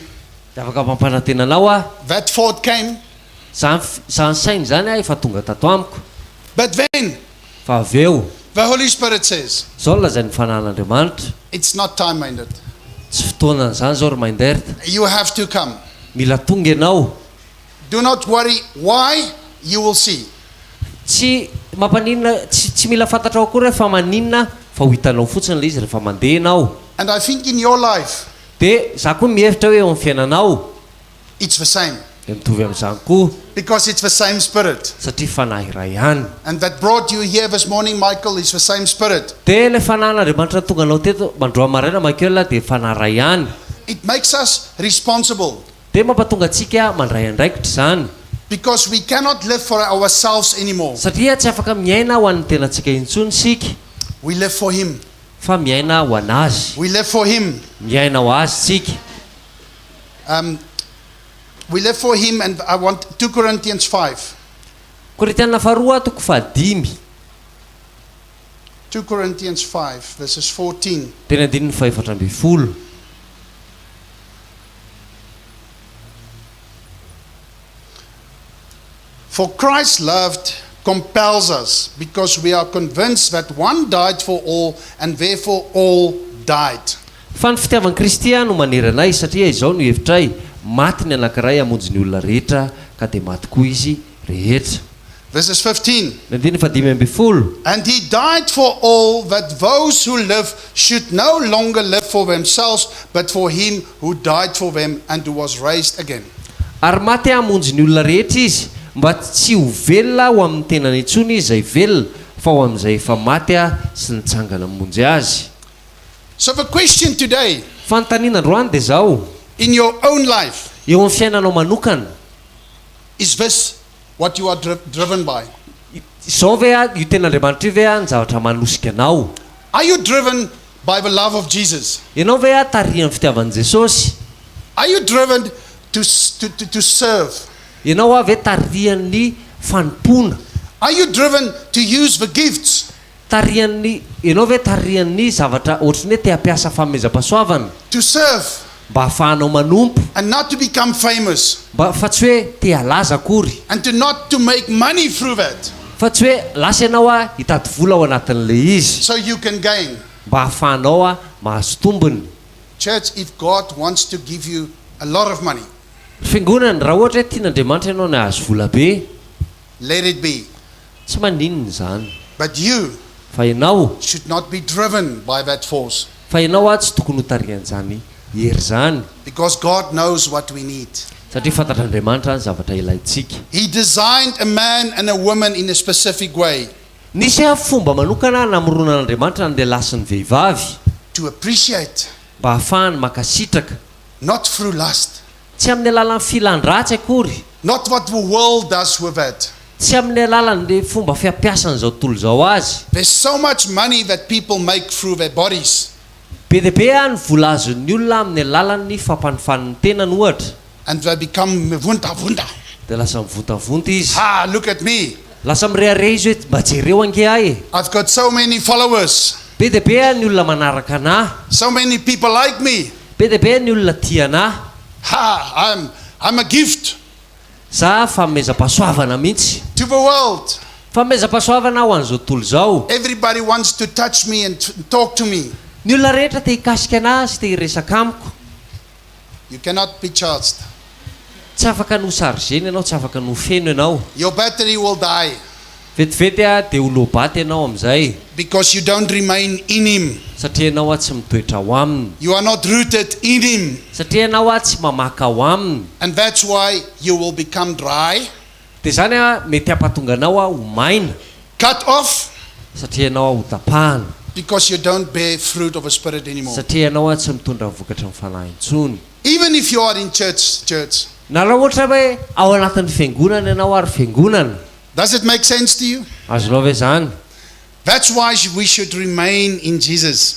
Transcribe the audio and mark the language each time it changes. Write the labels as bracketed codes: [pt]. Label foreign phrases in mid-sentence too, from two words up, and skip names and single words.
[mg] De afaka mampanantena anao a, [en] that thought came, [mg] zany sainy zany a efa tonga tato amiko. [en] but then [mg] Fa avy eo, [en] the Holy Spirit says, [mg] zao lazay ny fanan'Andriamanitra. [en] it's not time-minded. [mg] Tsy fotoana zany zao ry mainderta. [en] You have to come. [mg] Mila tonga ianao. [en] Do not worry why, you will see. [mg] Tsy mampaninona, tsy mila fantatra akory fa maninona, fa ho hitanao fotsiny le izy rehefa mandeha ianao. [en] And I think in your life, [mg] De za koa mihevitra hoe eo amin'ny fiainanao, [en] it's the same. [mg] de mitovy amin'izany koa, [en] Because it's the same Spirit. [mg] satria fanahy iray ihany. [en] And that brought you here this morning, Michael, is the same Spirit. [mg] De le fanan'Andriamanitra tonga anao teto mandroa maraina Michael de fanahy iray ihany. [en] It makes us responsible. [mg] De mampatonga antsika mandray andraikitra zany. [en] Because we cannot live for ourselves anymore. [mg] Satria tsy afaka miaina ho an'ny tenantsika intsony sika, [en] We live for Him. [mg] fa miaina ho anazy. [en] We live for Him. [mg] Miaina ho azy tsika. [en] We live for Him, and I want 2 Corinthians 5. [mg] Korinthiana faharoa toko fahadimy. [en] 2 Corinthians 5, verses 14. [mg] Teny andininy faefatra amby folo. [en] For Christ's love compels us, because we are convinced that one died for all, and therefore all died. [mg] Fa ny fitiavan'i Kristy no maneranay, satria izao no hevitray, maty ny anankiray hamonjy ny olona rehetra, ka de maty koa izy rehetra. [en] Verses 15. [mg] Ny andininy fahadimy amby folo. [en] And He died for all, that those who live should no longer live for themselves, but for Him who died for them and who was raised again. [mg] Ary maty hamonjy ny olona rehetra izy, mba tsy ho velona ho amin'ny tenany intsony izay velona, fa ho amin'izay efa maty sy nitsangana monjy azy. [en] So the question today, [mg] Fanontaniana androany de zao, [en] in your own life, [mg] eo amin'ny fiainanao manokana, [en] is this what you are driven by? [mg] zao ve io ten'Andriamanitra io ve ny zavatra manosika anao? [en] Are you driven by the love of Jesus? [mg] Ianao ve tarihan'ny fitiavan'i Jesosy? [en] Are you driven to serve? [mg] Ianao ve tarihan'ny fanompona? [en] Are you driven to use the gifts? [mg] Ianao ve tarihan'ny zavatra ohatrany hoe te hampiasa fanomezam-pahasoavana, [en] To serve [mg] mba hahafahanao manompo, [en] and not to become famous, [mg] fa tsy hoe te halaza akory, [en] and not to make money through that, [mg] fa tsy hoe lasa ianao hitady vola ao anatin'le izy, [en] so you can gain. [mg] mba hahafahanao mahazo tombony. [en] Church, if God wants to give you a lot of money, [mg] Fiangonana raha ohatra hoe tian'Andriamanitra ianao ny hahazo vola be, [en] let it be. [mg] tsy maninona zany, [en] But you [mg] fa ianao [en] should not be driven by that force, [mg] fa ianao tsy tokony ho tarihan'izany hery zany, [en] because God knows what we need. [mg] satria fantatr'Andriamanitra ny zavatra ilaintsika. [en] He designed a man and a woman in a specific way [mg] Nisy fomba manokana namoronan'Andriamanitra ny lehilahy sy ny vehivavy, [en] to appreciate, [mg] mba hahafahany makasitraka, [en] not through lust, [mg] tsy amin'ny alalan'ny filandratsy akory, [en] not what the world does with it. [mg] tsy amin'ny alalan'le fomba fiampiasan'izao tontolo zao azy. [en] There's so much money that people make through their bodies, [mg] Be dia be ny vola azon'ny olona amin'ny alalan'ny fampanofan'ny tenany ohatra, [en] and they become vunta. [mg] dia lasa mivontavonta izy, [en] Look at me. [mg] lasa mireare izy hoe mba jereo ange ahy e. [en] I've got so many followers. [mg] Be dia be ny olona manaraka anahy, [en] So many people like me. [mg] be dia be ny olona tia anahy, [en] I'm a gift [mg] za famezam-pahasoavana mihitsy [en] to the world. [mg] famezam-pahasoavana ho an'izao tontolo zao. [en] Everybody wants to touch me and talk to me. [mg] Ny olona rehetra te hikasika anazy te hiresaka amiko. [en] You cannot be charged. [mg] Tsy afaka no sargeny ianao, tsy afaka no feno ianao. [en] Your battery will die [mg] Vetivety dia ho lobaty ianao amin'izay [en] because you don't remain in Him. [mg] satria ianao tsy mitoetra ao aminy, [en] You are not rooted in Him. [mg] satria ianao tsy mamaka ao aminy. [en] And that's why you will become dry, [mg] Dia zany mety hampatonga anao ho maina [en] cut off, [mg] satria ianao ho tapahana, [en] because you don't bear fruit of a spirit anymore. [mg] satria ianao tsy mitondra vokatra ny fanahy intsony. [en] Even if you are in church, [mg] Na raha ohatra hoe ao anatin'ny fiangonana ianao ary fiangonana, [en] does it make sense to you? [mg] azonao ve zany? [en] That's why we should remain in Jesus.